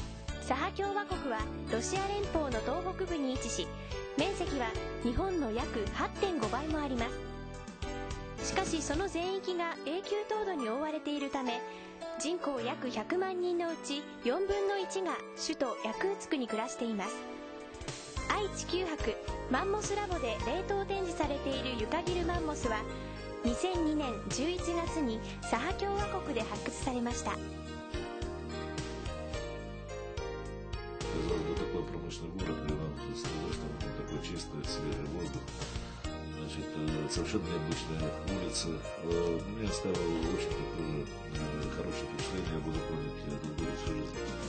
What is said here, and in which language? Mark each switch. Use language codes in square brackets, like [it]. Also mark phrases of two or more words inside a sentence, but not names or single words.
[ja] サハ共和国はロシア連邦の東北部に位置し、面積は日本の約 8.5 倍もあります。しかしその全域が永久凍土に覆われているため、人口約100万人のうち4分の1が首都ヤクーツクに暮らしています。愛・地球博マンモスラボで冷凍展示されているユカギルマンモスは2002年11月にサハ共和国で発掘されました。 [ru] Казалось бы, такой промышленный город, где нам с другой стороны такой чистый, свежий воздух. Значит, совершенно необычная улица. Мне оставило очень такое хорошее впечатление, я буду помнить этот город всю жизнь.